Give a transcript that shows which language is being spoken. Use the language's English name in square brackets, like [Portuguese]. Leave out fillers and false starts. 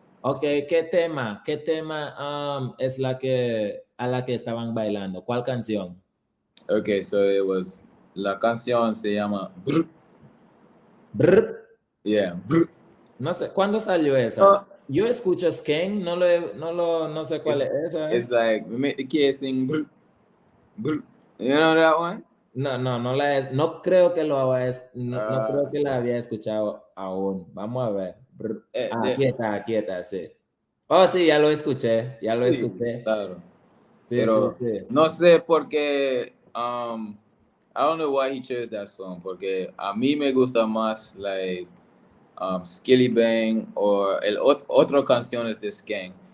[Spanish] Ok, ¿qué tema es a la que estaban bailando? ¿Cuál canción? [English] Okay, so [Spanish] la canción se llama Brr. Brr. [English] Yeah, Brr. [Spanish] No sé, ¿cuándo salió esa? Yo escucho Skeng, no sé cuál es esa. [English] It's like, we make the kids sing Brr, Brr. You know that one? [Spanish] No creo que no creo que la había escuchado aún. Vamos a ver. Aquí está, sí. Oh, sí, ya lo escuché. Sí, claro. Sí, Pero sí. no sé por qué, [English] I don't know why he chose that song, [Spanish] porque a mí me gusta más, like, Skilly Bang o otras canciones de Skeng.